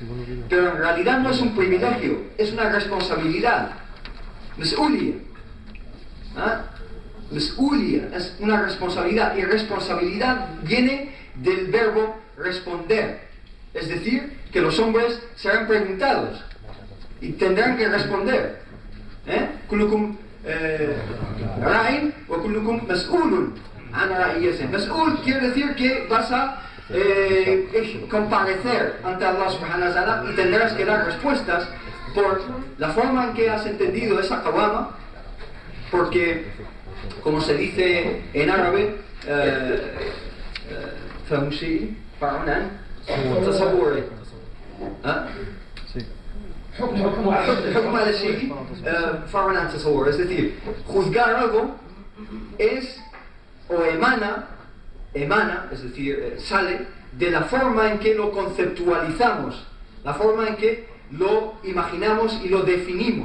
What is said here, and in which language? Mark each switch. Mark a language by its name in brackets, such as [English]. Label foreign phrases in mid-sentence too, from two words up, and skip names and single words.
[Spanish] Pero en realidad no es un privilegio, es una responsabilidad. Mas'uliyah. Mas'uliyah es una responsabilidad, y responsabilidad viene del verbo responder. Es decir, que los hombres serán preguntados y tendrán que responder. [Arabic] كلكم راع وكلكم مسؤول عن رعيته. [Spanish] Mas'ul quiere decir que vas a comparecer ante Allah [Arabic] سبحانه وتعالى [Spanish] y tendrás que dar respuestas por la forma en que has entendido esa qawama, porque, como se dice en árabe, es decir, juzgar algo es o emana, es decir, sale de la forma en que lo conceptualizamos, la forma en que lo imaginamos y lo definimos.